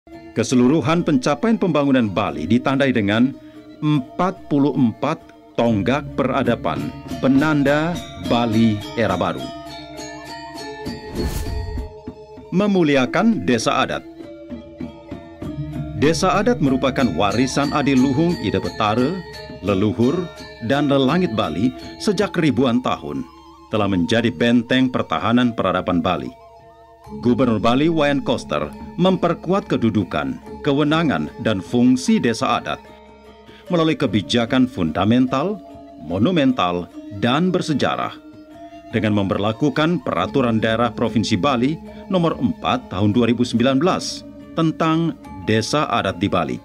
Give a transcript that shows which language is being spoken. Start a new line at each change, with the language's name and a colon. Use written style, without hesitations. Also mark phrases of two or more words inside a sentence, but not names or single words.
Indonesian: Keseluruhan pencapaian pembangunan Bali ditandai dengan 44 tonggak peradaban, penanda Bali era baru. Memuliakan desa adat. Desa adat merupakan warisan adiluhung Ida Betara, leluhur, dan lelangit Bali sejak ribuan tahun, telah menjadi benteng pertahanan peradaban Bali. Gubernur Bali Wayan Koster memperkuat kedudukan, kewenangan, dan fungsi desa adat melalui kebijakan fundamental, monumental, dan bersejarah dengan memberlakukan Peraturan Daerah Provinsi Bali Nomor 4 Tahun 2019 tentang Desa Adat di Bali.